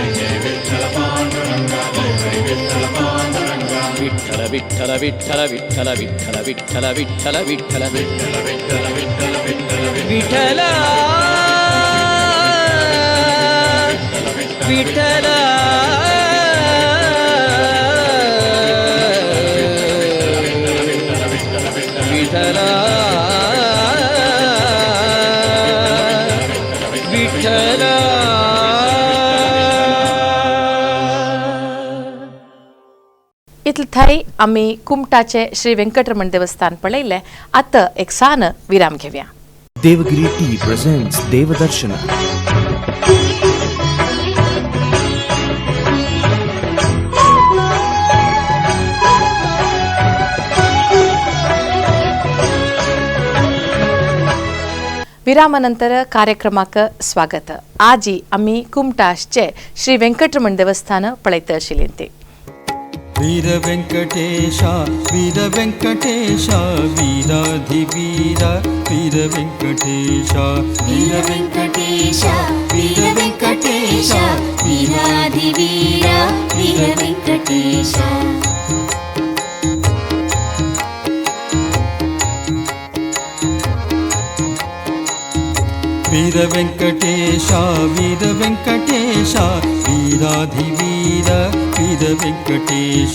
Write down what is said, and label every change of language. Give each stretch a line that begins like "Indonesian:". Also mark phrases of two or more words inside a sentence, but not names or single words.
Kannada: ವಿಠ್ಠಲ ವಿಠ್ಠಲ ವಿಠ್ಠಲ ವಿಠ್ಠಲ ವಿಠ್ಠಲ ವಿಠ್ಠಲ ವಿಠ್ಠಲ ವಿಠ್ಠಲ ವಿಠ್ಠಲ ವಿಠ್ಠಲ ವಿಠ್ಠಲ ವಿಠ್ಠಲ ವಿಠಲ ವಿಠಲ
Konkani: इथलं थाई आम्ही कुमटाचे श्री व्यंकटरमण देवस्थान पळयले आता एक सान विराम घेऊया.
English: Devagiri Tea presents Devadarshan.
Konkani: विरामानंतर कार्यक्रमाक स्वागत. आजी आम्ही कुमटाचे श्री व्यंकटरमण देवस्थान पळयत आशिल्लीं.
Sanskrit: वीर वेंकटेश वीर वेंकटेश वीराधिवीर वीर वेंकटेश वीर वेंकटेश वीर वेंकटेश वीराधिवीर वीर वेंकटेश वीर वेंकटेश वीर वेंकटेश वीराधिवीर वीर वेंकटेश